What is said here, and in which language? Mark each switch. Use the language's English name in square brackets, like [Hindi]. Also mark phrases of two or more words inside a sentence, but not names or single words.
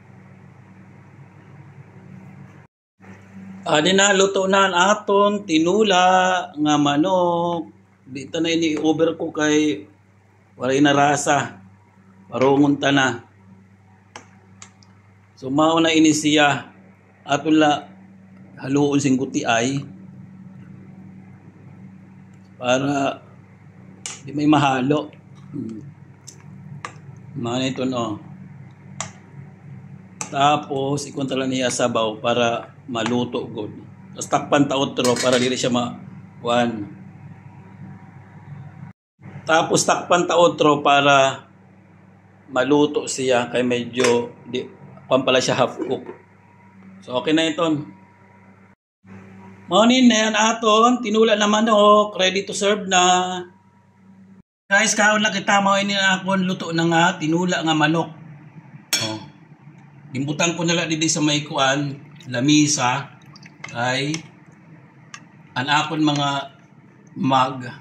[Hiligaynon] Adi na luto na aton tinula nga manok. Dito na ini over ko kay wala na rasa. Parungon ta na. So mao na ini siya aton la haluon sing guti ay para di may mahalo. Mao na ito no. Tapos ikon tala niya sabaw para maluto god. Tapos takpan ta otro para dili siya ma-wan. Tapos takpan ta otro para maluto siya kay medyo pala siya [English] half cook. [Hiligaynon] So okay na iton. Maunin na yan aton tinula na manok, [English] ready to serve na. [Hiligaynon] Guys, kaon lang kita mao ini akon luto na nga tinula nga manok. Oh. Dimbutan ko nala didi sa may kuan, lamisa kay an akon mga mag.